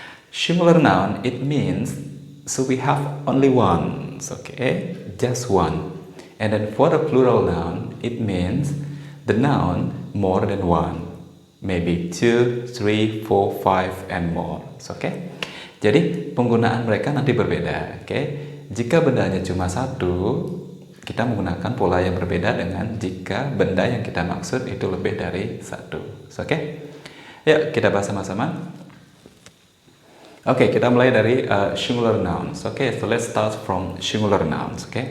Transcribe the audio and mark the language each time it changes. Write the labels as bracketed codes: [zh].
[en] Singular noun, it means so we have only one, just one. And then for the plural noun, it means the noun more than one, maybe 2, 3, 4, 5 and more. [id] Jadi penggunaan mereka nanti berbeda. Jika bendanya cuma satu, kita menggunakan pola yang berbeda dengan jika benda yang kita maksud itu lebih dari satu. Yuk kita bahas sama-sama. Kita mulai dari singular nouns. [en] So let's start from singular nouns.